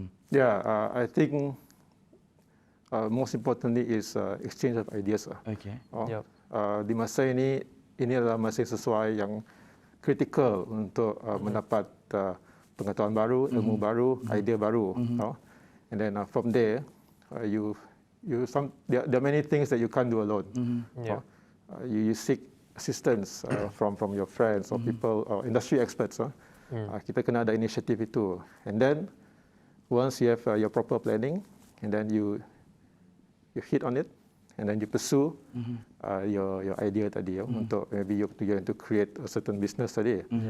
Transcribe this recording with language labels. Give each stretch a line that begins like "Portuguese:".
English: Yeah, I think most importantly is exchange of ideas. Okay.
Malay: Di masa ini adalah masa sesuai yang kritikal untuk mendapat pengetahuan baru, ilmu baru, idea baru.
English: And then from there, there are many things that you can't do alone. You seek assistance from your friends or people or industry experts.
Malay: Kita kena ada inisiatif itu.
English: And then once you have your proper planning, and then you hit on it, and then you pursue your idea
Malay: tadi untuk
English: maybe you're going to create a certain business tadi.